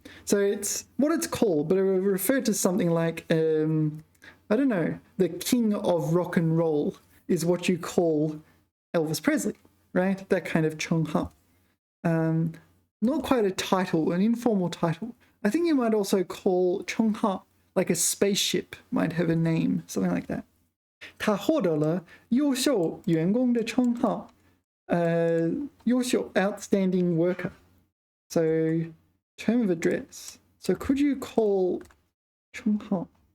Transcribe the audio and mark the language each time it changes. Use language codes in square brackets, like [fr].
[en] So it's what it's called, but it will refer to something like, I don't know, the king of rock and roll is what you call Elvis Presley, right? That kind of 称号. Not quite a title, an informal title. I think you might also call 称号, like a spaceship might have a name, something like that. [zh] 他获得了优秀员工的称号. [en] 优秀, outstanding worker. So term of address. So could you call 称号?